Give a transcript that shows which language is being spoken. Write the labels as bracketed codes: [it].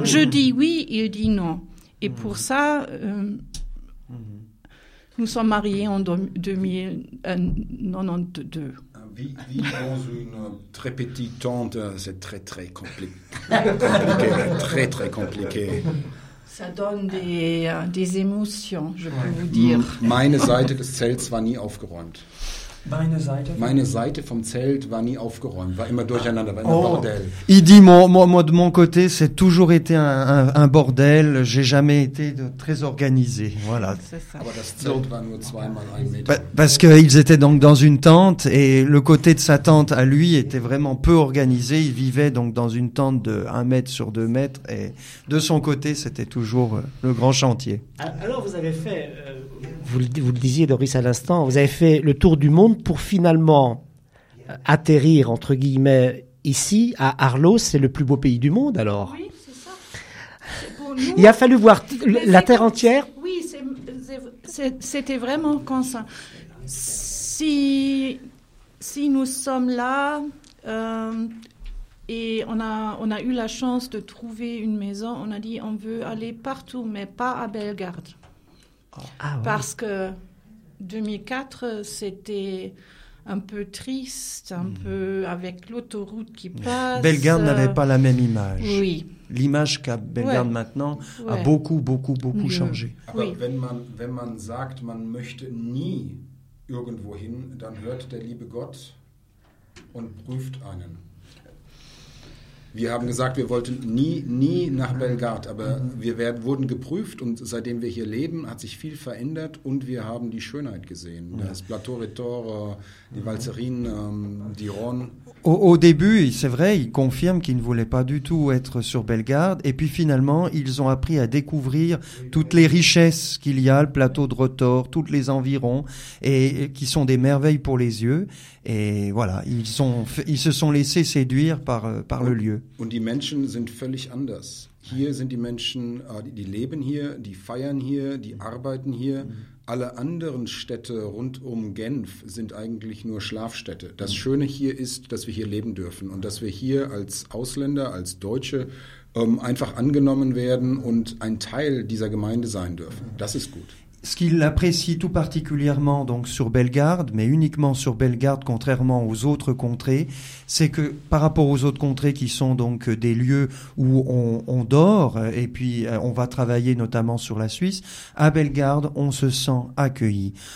[fr] Je dis oui, il dit non. Et pour ça, nous sommes mariés en 1992. Vivons une très petite tente, c'est très très compliqué. Ça donne des émotions, je peux vous dire. [de] Meine Seite des Zelts war nie aufgeräumt. Meine Seite vom Zelt war nie aufgeräumt. War immer durcheinander, war immer bordel. [fr] Il dit, moi de mon côté, c'est toujours été un bordel. J'ai jamais été très organisé. Voilà. C'est ça. [de] Aber das Zelt war nur zweimal ein Meter. [fr] Parce qu'ils étaient donc dans une tente et le côté de sa tente à lui était vraiment peu organisé. Il vivait donc dans une tente de 1 mètre sur 2 mètres et de son côté, c'était toujours le grand chantier. Alors vous avez fait... Vous le disiez, Doris, à l'instant, vous avez fait le tour du monde pour finalement atterrir, entre guillemets, ici, à Arlo. C'est le plus beau pays du monde, alors. Oui, c'est ça. Il a fallu voir la Terre entière. Oui, c'était vraiment comme ça. Si nous sommes là et on a eu la chance de trouver une maison, on a dit on veut aller partout, mais pas à Bellegarde. Parce que 2004, c'était un peu triste, un peu avec l'autoroute qui passe. Bellegarde n'avait pas la même image. Oui. L'image qu'a Bellegarde maintenant a beaucoup changé. [de] Aber wenn man sagt, man möchte nie irgendwo hin, dann hört der liebe Gott und prüft einen. Wir haben gesagt, wir wollten nie nach Bellegarde, aber wir wurden geprüft und seitdem wir hier leben, hat sich viel verändert und wir haben die Schönheit gesehen. Das Plateau Retore, die Valserine, die Rhone. [fr] Au début, c'est vrai, ils confirment qu'ils ne voulaient pas du tout être sur Bellegarde et puis finalement, ils ont appris à découvrir toutes les richesses qu'il y a, le plateau de Retore, tous les environs et qui sont des merveilles pour les yeux. Et voilà, ils se sont laissés séduire par le lieu. [de] Und die Menschen sind völlig anders. Hier sind die Menschen, die leben hier, die feiern hier, die arbeiten hier. Alle anderen Städte rund um Genf sind eigentlich nur Schlafstädte. Das Schöne hier ist, dass wir hier leben dürfen und dass wir hier als Ausländer, als Deutsche einfach angenommen werden und ein Teil dieser Gemeinde sein dürfen. Das ist gut. [fr] Ce qu'il apprécie tout particulièrement donc sur Bellegarde, mais uniquement sur Bellegarde, contrairement aux autres contrées, c'est que par rapport aux autres contrées qui sont donc des lieux où on dort et puis on va travailler notamment sur la Suisse, à Bellegarde, on se sent accueilli.